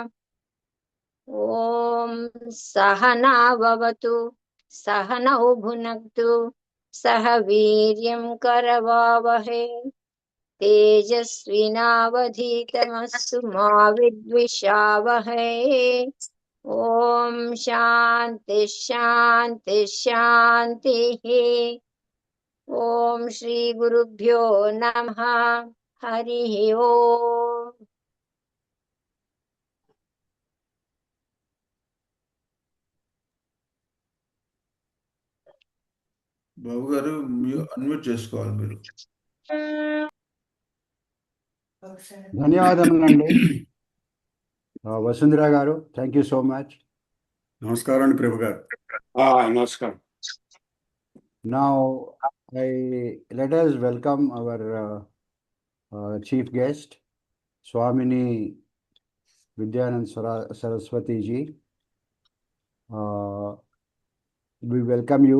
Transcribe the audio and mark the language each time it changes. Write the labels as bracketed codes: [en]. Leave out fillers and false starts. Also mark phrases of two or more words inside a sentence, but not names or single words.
[sa] ॐ सहना भवतु सहनौ भुनक्तु सह वीर्यं करवावहै तेजस्विनावधीतमस्तु मा विद्विषावहै ॐ शान्ति शान्ति शान्तिः ॐ श्री गुरुभ्यो नमः हरिः ओम् [te] బాబు గారు అన్మ్యూట్ చేసుకోవాలి మీరు. ధన్యవాదములండి వసుంధర గారు. [en] thank you so much. [te] నమస్కారం అండి ప్రభు గారు. నమస్కారం. [en] Now let us welcome our chief guest, Swamini Vidyanand Saraswati ji. We welcome you.